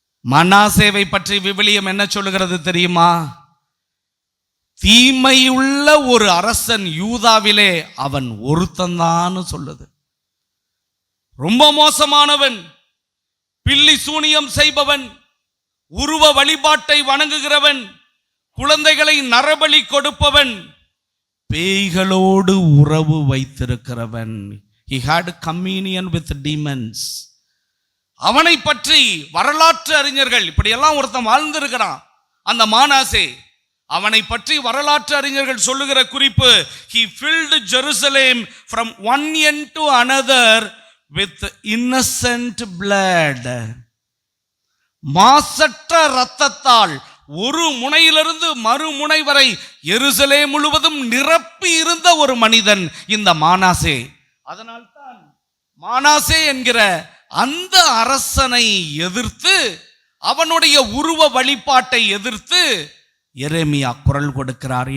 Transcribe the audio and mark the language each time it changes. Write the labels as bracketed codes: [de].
[ta] மனாசேவை பற்றி விவிலியம் என்ன சொல்லுகிறது தெரியுமா? தீமையுள்ள ஒரு அரசன் யூதாவிலே அவன் ஒருத்தன்தான் சொல்லுது. ரொம்ப மோசமானவன், பில்லி சூனியம் செய்பவன், உருவ வழிபாட்டை வணங்குகிறவன், குழந்தைகளை நரபலி கொடுப்பவன், பேய்களோடு உறவு வைத்திருக்கிறவன். [en] He had communion with demons. [ta] அவனை பற்றி வரலாற்று அறிஞர்கள், இப்படியெல்லாம் ஒருத்தன் வாழ்ந்திருக்கிறான் அந்த மானாசே. அவனை பற்றி வரலாற்று அறிஞர்கள் சொல்லுகிற குறிப்பு, [en] he filled Jerusalem from one end to another with innocent blood. [ta] மாசற்ற இரத்தத்தால் ஒரு முனையிலிருந்து மறுமுனை வரை எருசலேம் முழுவதும் நிரப்பி இருந்த ஒரு மனிதன் இந்த மானாசே. அதனால்தான் மானாசே என்கிற அந்த அரசனை எதிர்த்து, அவனுடைய உருவ வழிபாட்டை எதிர்த்து எரேமியா குரல் கொடுக்கிறார்.